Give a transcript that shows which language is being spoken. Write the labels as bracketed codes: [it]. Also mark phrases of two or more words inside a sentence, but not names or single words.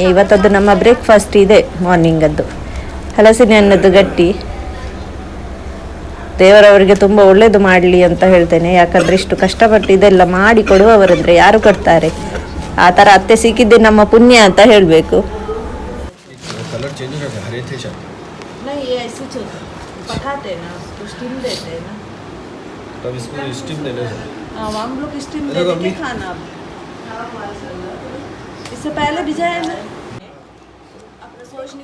[kn] ಇವತ್ತದ್ದು ನಮ್ಮ ಬ್ರೇಕ್ಫಾಸ್ಟ್ ಇದೆ ಮಾರ್ನಿಂಗದ್ದು, ಹಲಸಿನ ಹಣ್ಣದ್ದು ಗಟ್ಟಿ. ದೇವರವರಿಗೆ ತುಂಬ ಒಳ್ಳೇದು ಮಾಡಲಿ ಅಂತ ಹೇಳ್ತೇನೆ. ಯಾಕಂದರೆ ಇಷ್ಟು ಕಷ್ಟಪಟ್ಟು ಇದೆಲ್ಲ ಮಾಡಿ ಕೊಡುವವರಂದರೆ ಯಾರು ಕೊಡ್ತಾರೆ? ಆ ಥರ ಅತ್ತೆ ಸಿಕ್ಕಿದ್ದೆ ನಮ್ಮ ಪುಣ್ಯ ಅಂತ ಹೇಳಬೇಕು. [en] color change [hi] हो गया, हरे थे शायद. नहीं ये ऐसे पकाते ना, उसको स्टीम देते हैं ना, तब इसको स्टीम देने से. हाँ हम लोग स्टीम देते के खाना. इससे पहले भिजाया ना, अपना सोचने